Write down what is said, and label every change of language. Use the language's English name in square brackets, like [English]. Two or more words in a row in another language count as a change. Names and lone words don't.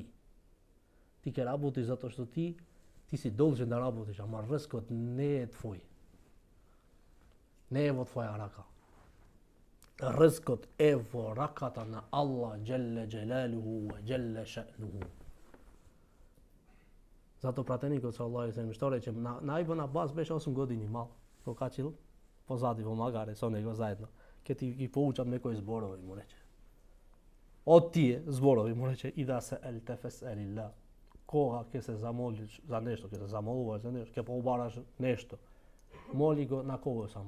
[Macedonian] Ти ќе работиш затоа што ти си должен да работиш, ама рскот не е твој. Не е во твоја рака. Ризкот е во раката на [Arabic] الله جل جلاله وجل شأنه. [Macedonian] Зато пратеникот [Arabic] صلى الله عليه وسلم [Macedonian] што рече, на Ибн Абас беше 8 години мал, го качил позади во магаре со него заедно. Ке ти ги поучам некои зборови, му рече. Од тие зборови му рече и да се ел тефес елилла. Кога ќе се замолиш за нешто, ќе се замолуваш за нешто, ќе побараш нешто, моли го на кого само?